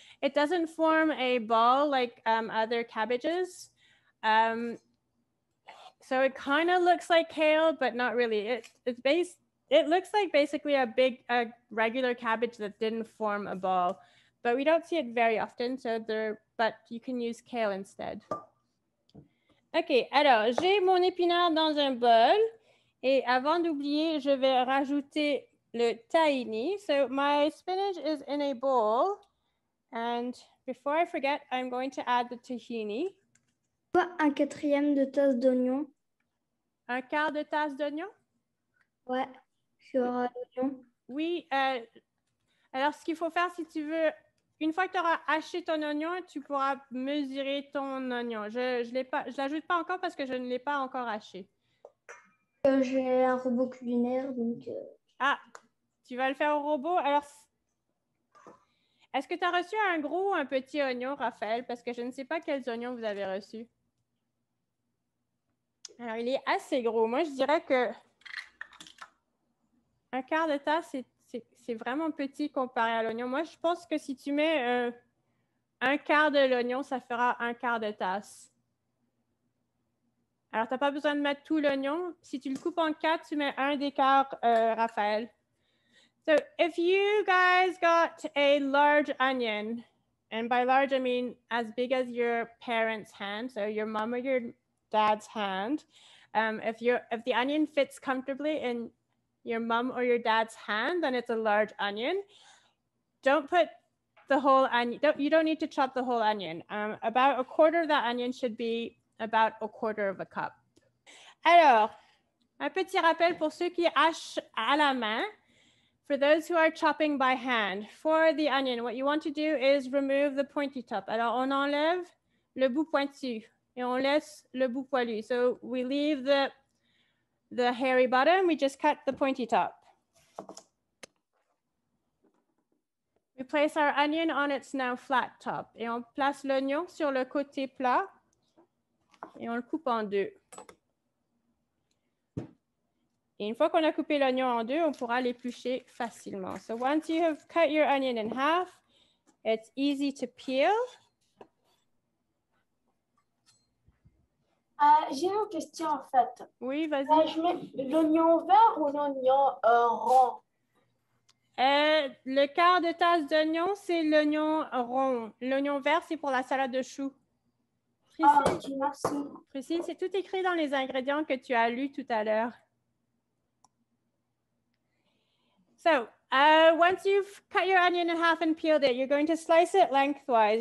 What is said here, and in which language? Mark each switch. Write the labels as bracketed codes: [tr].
[en] It doesn't form a ball like other cabbages. So it kind of looks like kale, but not really. It looks like basically a regular cabbage that didn't form a ball, but we don't see it very often. But you can use kale instead. [fr] OK, alors j'ai mon épinard dans un bol et avant d'oublier, je vais rajouter le tahini. [en] So my spinach is in a bowl, and before I forget, I'm going to add the tahini. [fr] Un quatrième de tasse d'oignon. Un quart de tasse d'oignon? Ouais, sur l'oignon. Oui, alors ce qu'il faut faire si tu veux, une fois que tu auras haché ton oignon, tu pourras mesurer ton oignon. Je ne l'ajoute pas encore parce que je ne l'ai pas encore haché. J'ai un robot culinaire, donc... Ah, tu vas le faire au robot. Alors, est-ce que tu as reçu un gros ou un petit oignon, Raphaël? Parce que je ne sais pas quels oignons vous avez reçus. Alors, il est assez gros. Moi, je dirais que un quart de tasse, c'est vraiment petit comparé à l'oignon. Moi, je pense que si tu mets un quart de l'oignon, ça fera un quart de tasse. Alors, tu n'as pas besoin de mettre tout l'oignon. Si tu le coupes en 4, tu mets un des quarts, Raphaël. [en] So, if you guys got a large onion, and by large, I mean as big as your parents' hand, so your mom or your dad's hand, if the onion fits comfortably in your mom or your dad's hand, then it's a large onion. Don't put the whole onion, you don't need to chop the whole onion. About a quarter of that onion should be about a quarter of a cup. [fr] Alors, un petit rappel pour ceux qui hachent à la main. [en] For those who are chopping by hand, for the onion, what you want to do is remove the pointy top. [fr] Alors, on enlève le bout pointu et on laisse le bout poilu. [en] So we leave the hairy bottom, we just cut the pointy top. We place our onion on its now flat top. [fr] Et on place l'oignon sur le côté plat et on le coupe en deux. Et une fois qu'on a coupé l'oignon en deux, on pourra l'éplucher facilement. [en] So once you have cut your onion in half, it's easy to peel. [fr] J'ai une question en fait. Oui, vas-y. Je mets l'oignon vert ou l'oignon rond? Le quart de tasse d'oignon, c'est l'oignon rond. L'oignon vert, c'est pour la salade de choux. Priscille, Ok, merci. Priscille, c'est tout écrit dans les ingrédients que tu as lus tout à l'heure. [en] So, once you've cut your onion in half and peeled it, you're going to slice it lengthwise.